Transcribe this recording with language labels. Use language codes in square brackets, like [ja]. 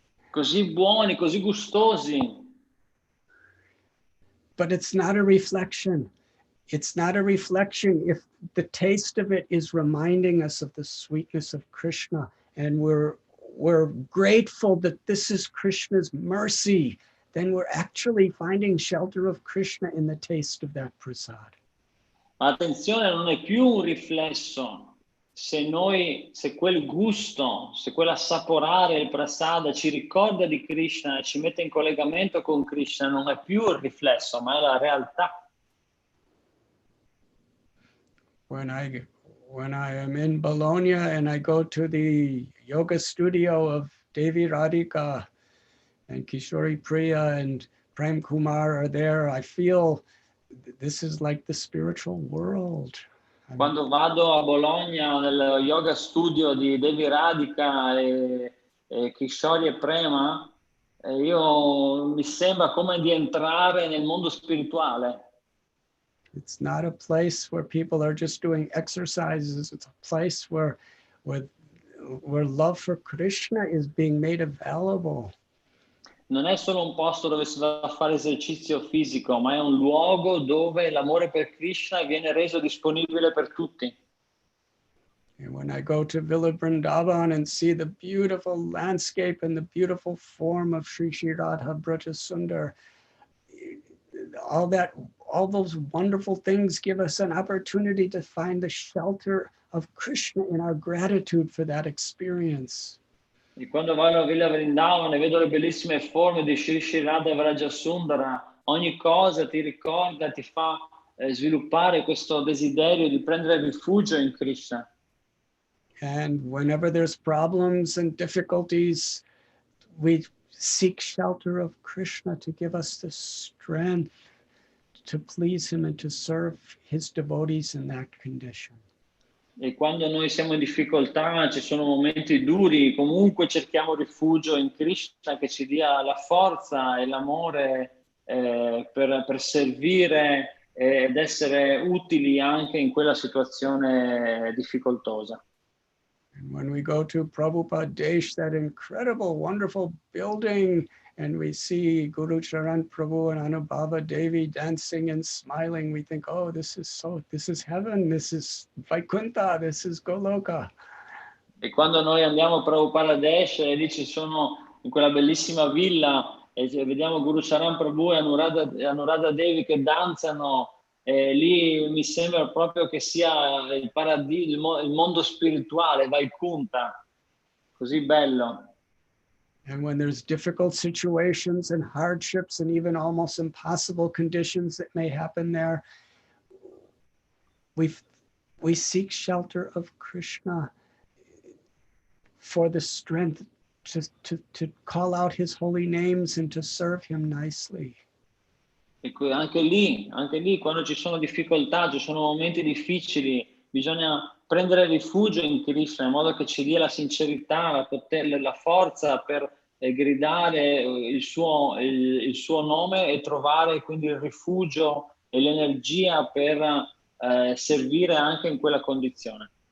[it] Così buoni, così gustosi. [en] But it's not a reflection. It's not a reflection if the taste of it is reminding us of the sweetness of Krishna, and we're grateful that this is Krishna's mercy, then we're actually finding shelter of Krishna in the taste of that prasad. [it] Ma attenzione, non è più un riflesso. Se quel gusto, se quell'assaporare il prasada ci ricorda di Krishna e ci mette in collegamento con Krishna, non è più il riflesso, ma è la realtà. [en] When I am in Bologna and I go to the yoga studio of Devi Radhika and Kishori Priya and Prem Kumar are there, I feel this is like the spiritual world. [it] Quando vado a Bologna nel yoga studio di Devi Radhika e Kishori e Prema, io mi sembra come di entrare nel mondo spirituale. [en] It's not a place where people are just doing exercises. It's a place where love for Krishna is being made available. [it] Non è solo un posto dove si va a fare esercizio fisico, ma è un luogo dove l'amore per Krishna viene reso disponibile per tutti. [en] And when I go to Villa Vrindavan and see the beautiful landscape and the beautiful form of Sri Sri Radha Braja Sundar, all those wonderful things give us an opportunity to find the shelter of Krishna in our gratitude for that experience. [it] E quando vado a Villa Vrindavan e vedo le bellissime forme di Sri Sri Radha Vraja Sundara, ogni cosa ti ricorda, ti fa sviluppare questo desiderio di prendere rifugio in Krishna. [en] And whenever there's problems and difficulties, we seek shelter of Krishna to give us the strength to please him and to serve his devotees in that condition. [it] E quando noi siamo in difficoltà, ci sono momenti duri, comunque cerchiamo rifugio in Krishna che ci dia la forza e l'amore per servire ed essere utili anche in quella situazione difficoltosa. [en] And when we go to Prabhupada Desh, that incredible, wonderful building, and we see Guru Charan Prabhu and Anubhava Devi dancing and smiling, we think, oh, this is heaven, this is Vaikuntha, this is Goloka. [it] E quando noi andiamo a Prabhupada Desh e lì ci sono in quella bellissima villa e vediamo Guru Charan Prabhu e Anuradha Devi che danzano, e lì mi sembra proprio che sia il paradiso, il mondo spirituale, Vaikuntha, così bello. [en] And when there's difficult situations and hardships and even almost impossible conditions that may happen there, we seek shelter of Krishna for the strength to call out his holy names and to serve him nicely. [it] E anche lì, quando ci sono difficoltà, ci sono momenti difficili, bisogna prendere rifugio in Krishna in modo che ci dia la sincerità, la forza per gridare il suo nome e trovare quindi il rifugio e l'energia per servire anche in quella condizione.